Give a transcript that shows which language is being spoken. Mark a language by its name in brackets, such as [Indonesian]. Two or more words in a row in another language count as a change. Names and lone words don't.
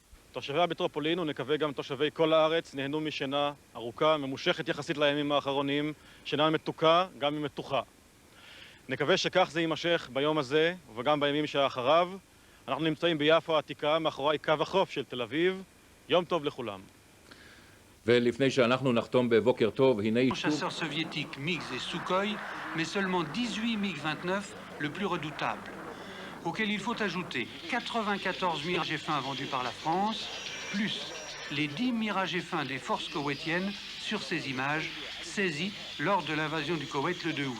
[Hebrew] תושבי המטרופולין ונקווה גם תושבי כל הארץ נהנו משינה ארוכה, ממושכת יחסית לימים האחרונים, שינה מתוקה, גם אם מתוחה. נקווה שכך זה יימשך ביום הזה וגם בימים שאחריו. אנחנו נמצאים ביפו העתיקה, מאחורי קו החוף של תל אביב. יום טוב לכולם. ולפני שאנחנו נחתום בבוקר טוב, הנה אישור... [French] chasseurs soviétiques MiG et Sukhoi, mais seulement 18 MiG-29, le plus redoutable. Auquel il faut ajouter 94 Mirage F1 vendus par la France, plus les 10 Mirage F1 des forces koweïtiennes sur ces images, saisies lors de l'invasion du Koweït le 2 août.